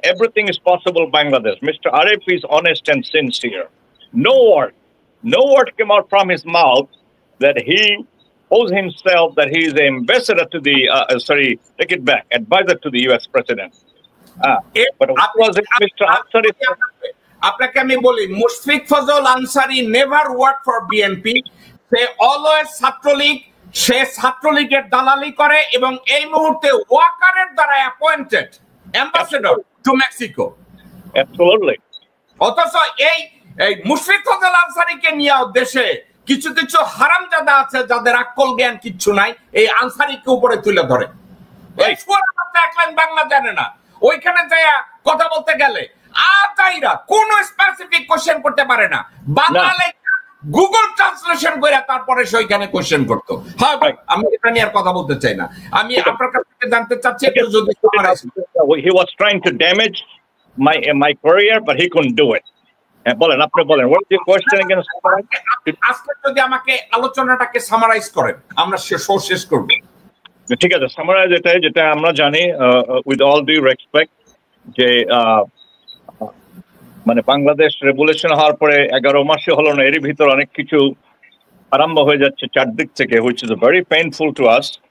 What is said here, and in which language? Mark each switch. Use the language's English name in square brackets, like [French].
[English] Everything is possible in Bangladesh. Mr. Arif is honest and sincere. No word came out from his mouth that he posed himself that he is the ambassador to the, take it back, advisor to the U.S. President. But what was it, Mr. Ansari? [Bangla] আপনাকে আমি বলি, Mushfiq Fazal Ansari [English] Never work for BNP. [Bangla] Say always Chhatra League, সে ছাত্রলীগের দালালি করে, এবং এই মুহূর্তে ওয়াকারের দ্বারা appointed ambassador two Mexico. [English] Absolutely. [Bangla] অথচ এই মুশফিক ফজল আনসারিকে নিয়ে দেশে কিছু কিছু হারামজাদা আছে যাদের আক্কল জ্ঞান কিচ্ছু নাই, এই আনসারিকে উপরে তুলে ধরে। এই সুয়ারের বাচ্চা এক লাইন বাংলা জানে না, ওইখানে যায় কথা বলতে গেলে আতাইরা কোন স্পেসিফিক কোশ্চেন করতে পারে না, বাংলায় গুগল ট্রান্সলেশন করে তারপরে সেইখানে কোশ্চেন করতো। হ্যাঁ ভাই, আমি এটা নিয়ে আর কথা বলতে চাই না। আমি আপনার কাছ থেকে জানতে চাচ্ছি, যদি [English] he was trying to damage my career, but he couldn't do it. [Bangla] বলেন, আপনি বলেন, [English] what is your question again? [Bangla] আজকে যদি আমাকে আলোচনাটাকে সামারাইজ করেন, আমরা শেষ করব। ঠিক আছে, সামারাইজ এটাই যেটা আমরা জানি, [English] with all due respect, [Bangla] যে বাংলাদেশ রেভলিউশন হওয়ার পরে 11 মাসে হলো না, এর ভিতর অনেক কিছু আরম্ভ হয়ে যাচ্ছে চারদিক থেকে, [English] which is very painful to us.